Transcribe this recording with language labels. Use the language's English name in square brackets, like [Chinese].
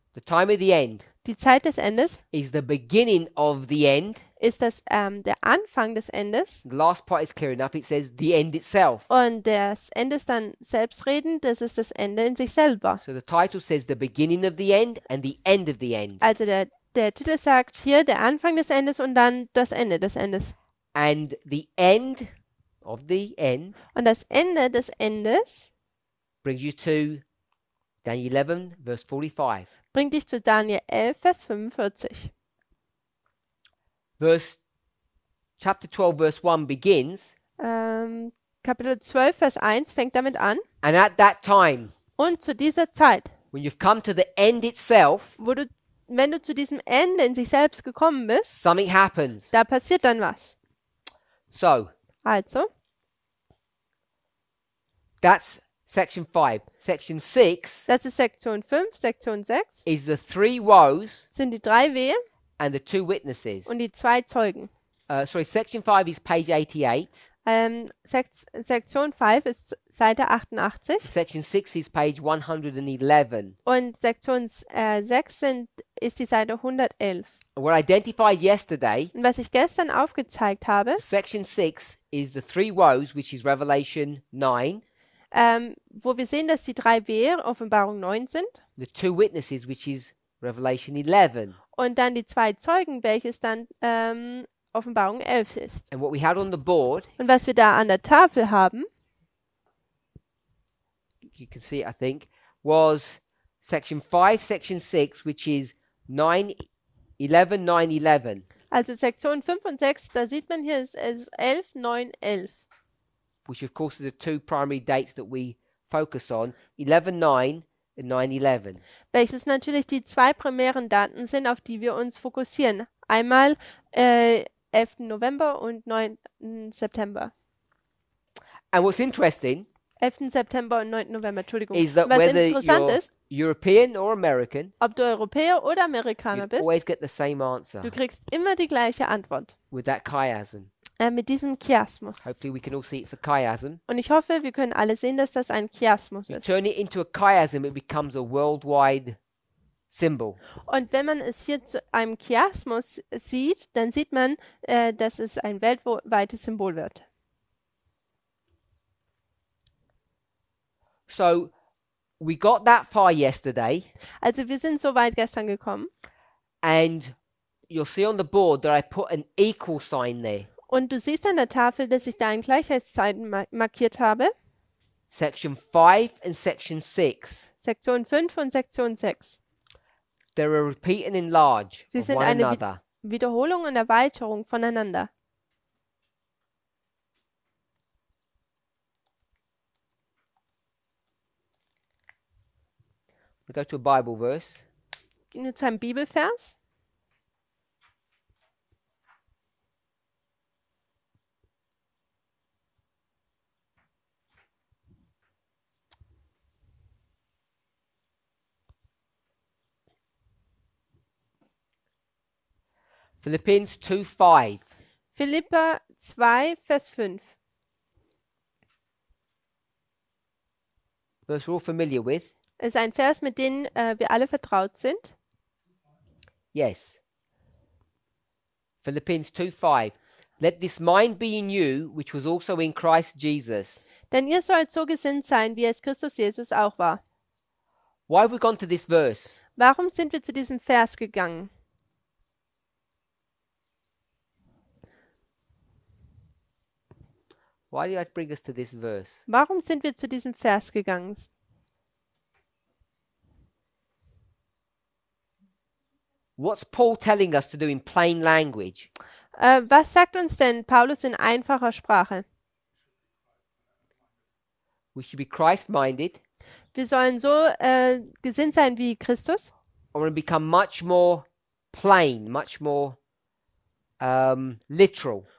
[English] The time of the end [German] Die Zeit des Endes [English] is the beginning of the end. [German] ist der Anfang des Endes. [English] The last part is clear enough. It says the end itself. [German] Und das Ende ist dann selbstredend, das ist das Ende in sich selber. [English] So the title says the beginning of the end and the end of the end. [German] Also der Titel sagt hier der Anfang des Endes und dann das Ende des Endes. [English] And the end of the end [German] Und das Ende des Endes [English] brings you to Daniel 11, verse 45. [German] bringt dich zu Daniel 11, Vers 45. [English] Chapter 12, verse 1 begins, [German] Kapitel 12, Vers 1 fängt damit an. [English] and at that time, [German] Und zu dieser Zeit, [English] when you've come to the end itself, [German] wenn du zu diesem Ende in sich selbst gekommen bist, [English] something happens. [German] da passiert dann was. [English] So, [German] Also, [English] that's section 5. Section 6 [German] das ist Sektion 5, Sektion 6 [English] is the 3 woes [German] sind die 3 Wehe [English] and the 2 witnesses. [German] und die 2 Zeugen. [English] Section 5 is page 88. [German] Sektion 5 ist Seite 88 [English] Section 6 is page 111. [German] und Sektion 6 ist die Seite 111. [English] And what I identified yesterday, [German] Und was ich gestern aufgezeigt habe, [English] section 6 is the 3 woes, which is Revelation 9, [German] wo wir sehen, dass die 3 Wehe Offenbarung 9 sind [English] the 2 witnesses, which is Revelation 11. [German] Und dann die 2 Zeugen, welches dann Offenbarung 11 ist. [English] And what we had on the board, [German] Und was wir da an der Tafel haben, [English] you can see it, I think, was section 5, section 6, which is 9, 11, 9, 11. [German] also Sektion 5 und 6, da sieht man hier, es ist 11, 9, 11. [English] Which of course are the two primary dates that we focus on, 11, 9 and 9, 11. [German] Welches natürlich die 2 primären Daten sind, auf die wir uns fokussieren. Einmal 11. November und 9. September. [English] And what's interesting [German] 11. September und 9. November, Entschuldigung. [English] is that [German] Was [English] whether [German] interessant [English] you're [German] ist, [English] European or American, [German] ob du Europäer oder Amerikaner [English] you [German] bist, [English] always get the same answer [German] du kriegst immer die gleiche Antwort. [English] with that chiasm. [German] Mit diesem Chiasmus. [English] Hopefully we can all see it's a chiasm. [German] Und ich hoffe, wir können alle sehen, dass das ein Chiasmus [English] You [German] ist. [English] turn it into a chiasm, it becomes a worldwide symbol. [German] Und wenn man es hier zu einem Chiasmus sieht, dann sieht man, dass es ein weltweites Symbol wird. [English] So we got that far yesterday, [German] Also wir sind so weit gestern gekommen. [English] and you'll see on the board that I put an equal sign there. [German] Und du siehst an der Tafel, dass ich da ein Gleichheitszeichen markiert habe. [English] Section 5 and section 6. [German] Sektion 5 und Sektion 6. [English] They're a repeat and enlarge [German] Sie [English] of [German] sind [English] one [German] eine [English] another. [German] Wiederholung und Erweiterung voneinander. [English] We go to a Bible verse. [German] Gehen wir zu einem Bibelvers. [English] Philippians 2:5. [German] Philipper 2, Vers 5. [English] Verse we're all familiar with. [German] Ist ein Vers, mit dem wir alle vertraut sind. [English] Yes. Philippians 2:5. Let this mind be in you, which was also in Christ Jesus. [German] Denn ihr sollt so gesinnt sein, wie es Christus Jesus auch war. [English] Why have we gone to this verse? [German] Warum sind wir zu diesem Vers gegangen? [English] Why did I bring us to this verse? [German] Warum sind wir zu diesem Vers gegangen? [English] What's Paul telling us to do in plain language? [German] Was sagt uns denn Paulus in einfacher Sprache? [English] We should be Christ-minded. [German] Wir sollen so gesinnt sein wie Christus. [English] I want to become much more plain, much more literal.